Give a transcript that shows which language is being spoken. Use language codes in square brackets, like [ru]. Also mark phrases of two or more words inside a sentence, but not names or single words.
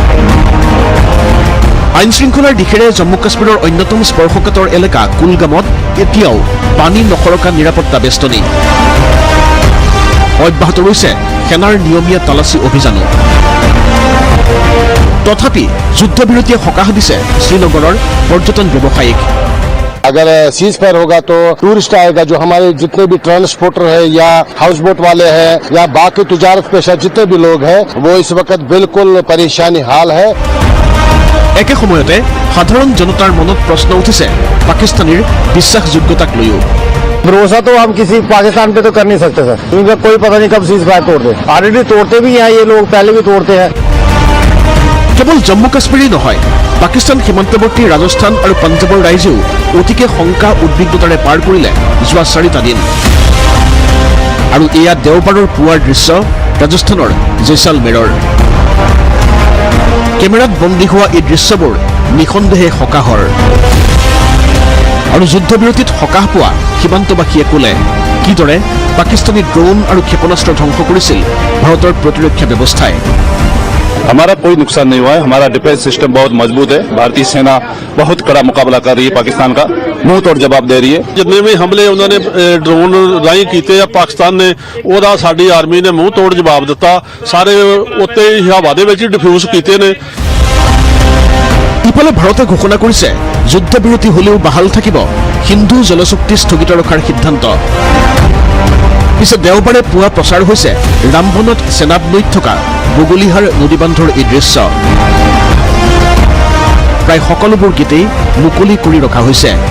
[as] আইন শৃংখলাৰ দিশেৰে জম্মু কাশ্মীৰৰ অন্যতম স্পৰ্শকাতৰ এলেকা কুলগামত এতিয়াও পানী নখৰকা নিৰাপত্তা বেষ্টনী অব্যাহত ৰৈছে সেনাৰ নিয়মীয়া তালাচী অভিযানো তথাপি যুদ্ধবিৰতিয়ে সকাহ দিছে শ্ৰীনগৰৰ পৰ্যটন ব্যৱসায়িক [hi] अगर [en] cease fire [hi] होगा तो टूरिस्ट आएगा जो हमारे जितने भी ट्रांसपोर्टर है या [en] house boat [hi] वाले हैं या बाकी तिजारत पेशा जितने भी लोग हैं वो इस वक्त बिल्कुल परेशानी हाल है [as] একে সময়তে সাধাৰণ জনতাৰ মনত প্ৰশ্ন উঠিছে পাকিস্তানীৰ বিশ্বাসযোগ্যতাক লৈও [hi] भरोसा तो हम किसी पाकिस्तान पे तो कर नहीं सकते सर इनका कोई पता नहीं कब [en] cease fire [hi] तोड़ दे ऑलरेडी तोड़ते भी हैं ये लोग पहले भी तोड़ते हैं [as] কেৱল জম্মু কাশ্মীৰেই নহয় পাকিস্তান সীমান্তৱৰ্তী ৰাজস্থান আৰু পঞ্জাবৰ ৰাইজেও অতিকে শংকা উদ্বিগ্নতাৰে পাৰ কৰিলে যোৱা 4টা দিন আৰু এয়া দেওবাৰৰ পুৱাৰ দৃশ্য ৰাজস্থানৰ জেছালমেৰৰ কেমেৰাত বন্দী হোৱা এই দৃশ্যবোৰ নিঃসন্দেহে সকাহৰ আৰু যুদ্ধবিৰতিত সকাহ পোৱা সীমান্তবাসীয়ে ক'লে কিদৰে পাকিস্তানী ড্ৰোন আৰু ক্ষেপণাস্ত্ৰ ধ্বংস কৰিছিল ভাৰতৰ প্ৰতিৰক্ষা ব্যৱস্থাই [hi] हमारा कोई नुकसान नहीं हुआ है हमारा [en] defence system [hi] बहुत मजबूत है भारतीय सेना बहुत कड़ा मुकाबला कर रही है पाकिस्तान का मुंह तोड़ जवाब दे रही है जितने भी हमले उन्होंने ड्रोन राही किए पाकिस्तान ने [pa] ਉਹਦਾ ਸਾਡੀ ਆਰਮੀ ਨੇ ਮੂੰਹ ਤੋੜ ਜਵਾਬ ਦਿੱਤਾ ਸਾਰੇ ਉੱਤੇ ਹਵਾ ਦੇ ਵਿੱਚ ਡਿਫਿਊਜ਼ ਕੀਤੇ ਨੇ [as] ইফালে ভাৰতে ঘোষণা কৰিছে যুদ্ধবিৰতি হলেও বাহাল থাকিব হিন্দু জলচুক্তি স্থগিত ৰখাৰ সিদ্ধান্ত পিছে দেওবাৰে পুৱা প্ৰচাৰ হৈছে ৰামবনত সেনাব নৈত থকা বগলীহাৰ নদীবান্ধৰ এই দৃশ্য প্ৰায় সকলোবোৰ গেটেই মুকলি কৰি ৰখা হৈছে।